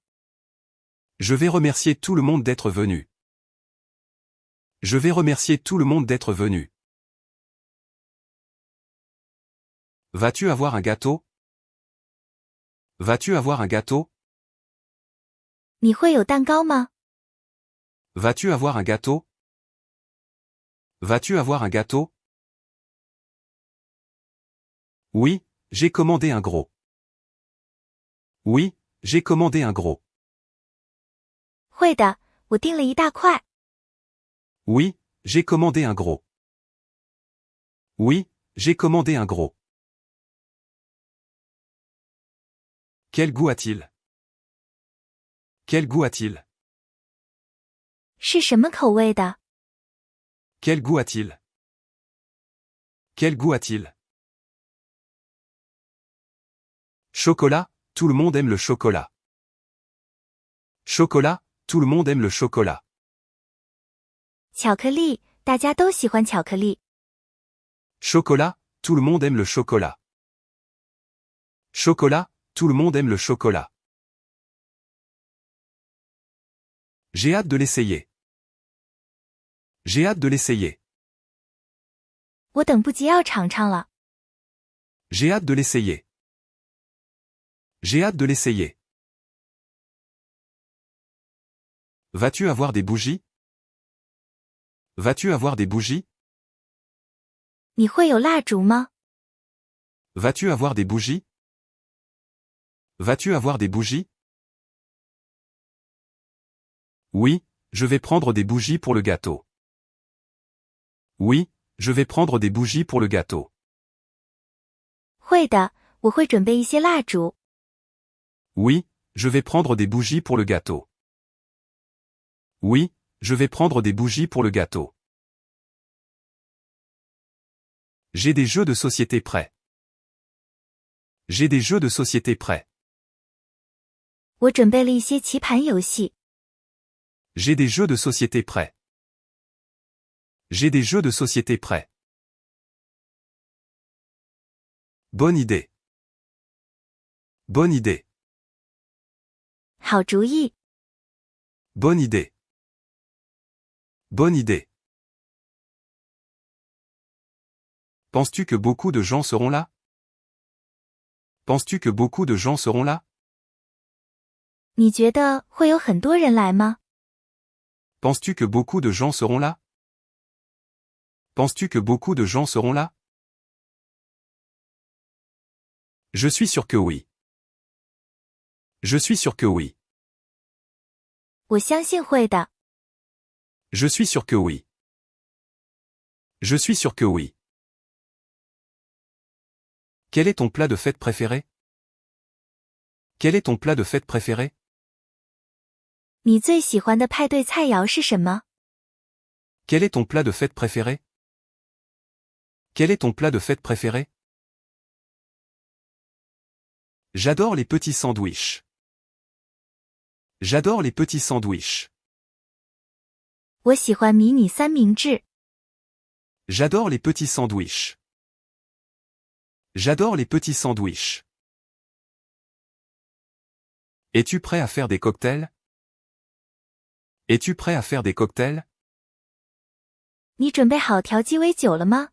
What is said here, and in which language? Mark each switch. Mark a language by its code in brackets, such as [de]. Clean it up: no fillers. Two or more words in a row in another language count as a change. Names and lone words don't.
[fr] Je vais remercier tout le monde d'être venu. Je vais remercier tout le monde d'être venu. Vas-tu avoir un gâteau? Vas-tu avoir un gâteau? [zh] 你会有蛋糕吗？ [fr] Vas-tu avoir un gâteau? Vas-tu avoir un gâteau? Oui, j'ai commandé un gros. Oui, j'ai commandé un gros. [zh] 会的，我订了一大块。 [fr] Oui, j'ai commandé un gros. Oui, j'ai commandé un gros. Quel goût a-t-il? Quel goût a-t-il? [zh] 是什么口味的？ [fr] Quel goût a-t-il? Quel goût a-t-il? Chocolat, tout le monde aime le chocolat. Chocolat, tout le monde aime le chocolat. [zh] 巧克力，大家都喜欢巧克力。 [fr] Chocolat, tout le monde aime le chocolat. Chocolat, tout le monde aime le chocolat. J'ai hâte de l'essayer. J'ai hâte de l'essayer. [zh] 我等不及要尝尝了。 [fr] J'ai hâte de l'essayer. J'ai hâte de l'essayer. Vas-tu avoir des bougies? Vas-tu avoir des bougies? [zh] 你会有蜡烛吗？ [fr] Vas-tu avoir des bougies? Vas-tu avoir des bougies? Oui, je vais prendre des bougies pour le gâteau. Oui, je vais prendre des bougies pour le gâteau. [zh] 会的，我会准备一些蜡烛。 [fr] Oui, je vais prendre des bougies pour le gâteau. Oui, je vais prendre des bougies pour le gâteau. J'ai des jeux de société prêts. J'ai des jeux de société prêts. [zh] 我准备了一些棋盘游戏。 [fr] J'ai des jeux de société prêts. J'ai des jeux de société prêts. Bonne idée. Bonne idée. [zh] 好主意。 [fr] Bonne idée. Bonne idée. Penses-tu que beaucoup de gens seront là? Penses-tu que beaucoup de gens seront là? [zh] 你觉得会有很多人来吗？ [fr] Penses-tu que beaucoup de gens seront là? Penses-tu que beaucoup de gens seront là? Je suis sûr que oui. Je suis sûr que oui. [zh] 我相信会的。 [fr] Je suis sûr que oui. Je suis sûr que oui. Quel est ton plat de fête préféré? Quel est ton plat de fête préféré? [zh] 你最喜欢的派对菜肴是什么？ [fr] Quel est ton plat de fête préféré? Quel est ton plat de fête préféré? J'adore les petits sandwichs. J'adore les petits sandwichs. [zh] 我喜欢迷你三明治。 [fr] J'adore les petits sandwichs. J'adore les petits sandwichs. Es-tu prêt à faire des cocktails? Es-tu prêt à faire des cocktails? [zh] 你准备好调鸡尾酒了吗？